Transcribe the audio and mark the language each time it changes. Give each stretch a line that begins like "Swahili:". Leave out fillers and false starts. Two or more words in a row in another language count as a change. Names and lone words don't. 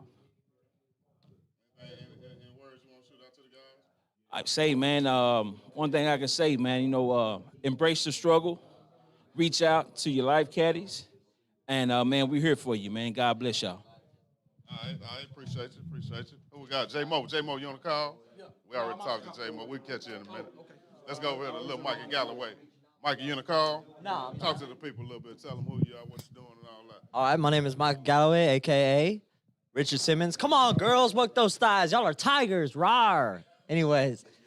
English: Any words you want to shoot out to the guys? I say, man, one thing I can say, man, embrace the struggle, reach out to your life caddies, and man, we're here for you, man. God bless y'all. I appreciate you. Who we got? J-Mo. J-Mo, you on the call? Yeah. We already talked to J-Mo. We'll catch you in a minute. Okay. Let's go over here to little Mikey Galloway. Mikey, you in the call? No. Talk to the people a little bit. Tell them who you are, what you're doing, and all that. All right, my name is Michael Galloway, a.k.a. Richard Simmons. Come on, girls, work those thighs. Y'all are tigers, rawr. Anyways.